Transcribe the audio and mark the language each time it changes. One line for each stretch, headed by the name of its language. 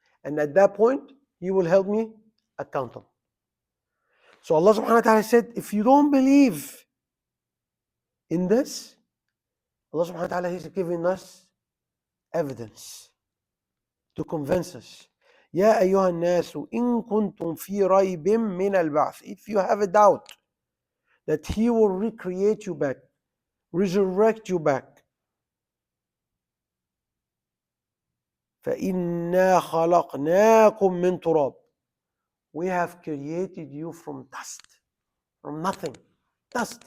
English: And at that point, He will help me accountable. So Allah subhanahu wa ta'ala said, if you don't believe in this, Allah subhanahu wa ta'ala is giving us evidence to convince us.
Arabic: يا أيها الناس إن كنتم في ريب من البعث.
English: If you have a doubt that He will recreate you back, resurrect you back,
Arabic: فإنا خلقناكم من تراب.
English: We have created you from dust, from nothing. Dust.